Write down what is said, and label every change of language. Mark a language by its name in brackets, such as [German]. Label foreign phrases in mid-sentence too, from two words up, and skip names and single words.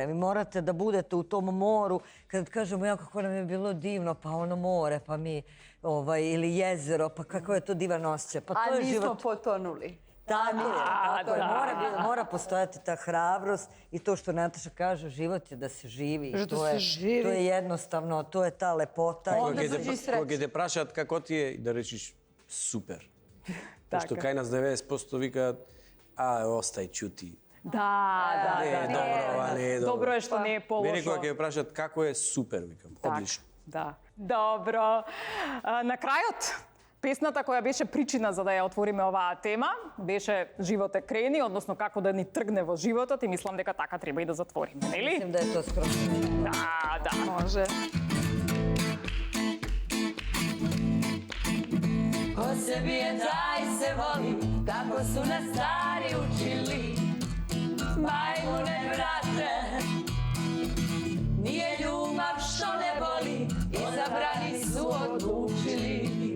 [Bosnian] Vi morate da budete u tom moru, kad kažemo ja kako nam je bilo divno, pa ono more, pa mi, ili jezero, pa kako je to divan osjećaj. A nismo potonuli. Tako je. Mora postojati ta hrabrost i to što Nataša kaže, život je da se živi. [Serbian] To je jednostavno, to je ta lepota. [Macedonian] Кога те прашаат како ти е, да речиш супер. Пошто кај нас 90% викаат остај, чути. Да. Не е добро, ова не е добро. Добро е што не е полошо. Мене кога ќе ме прашаат како е, супер, викам. Одлично. Да. Добро. На крајот, Песната која беше причина за да ја отвориме оваа тема беше Живот е крени, односно како да ни тргне во животот и мислам дека така треба и да затвориме, нели? [Serbian] Mislim da je to skroz. [Macedonian] Да, [Serbian] Može. Ko se bije, taj se voli, tako su nas stari učili. Majmune, brate, nije ljubav što ne boli, izabrani su odlučili.